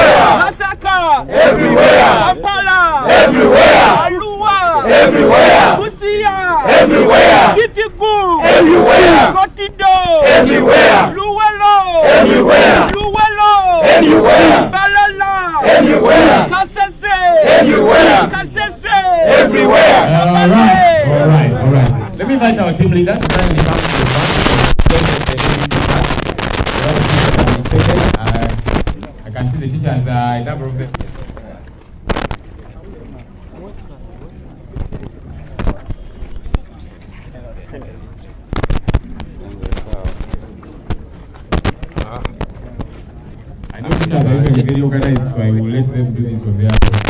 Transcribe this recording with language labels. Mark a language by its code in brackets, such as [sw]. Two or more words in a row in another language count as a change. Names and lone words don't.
[en] Masaka Everywhere. Kampala Everywhere. Arua Everywhere. Busia. Everywhere. Kitiku. Everywhere. Kotido. Everywhere. Luwelo. Everywhere. Luwelo. Everywhere. Balala. Everywhere. Kasese. Everywhere. Kasese. Everywhere. All right. Let me invite our team leader to kindly come to the front. I can see the teachers, a number of them. I know teachers are usually very organized, so I will let them do this on their own.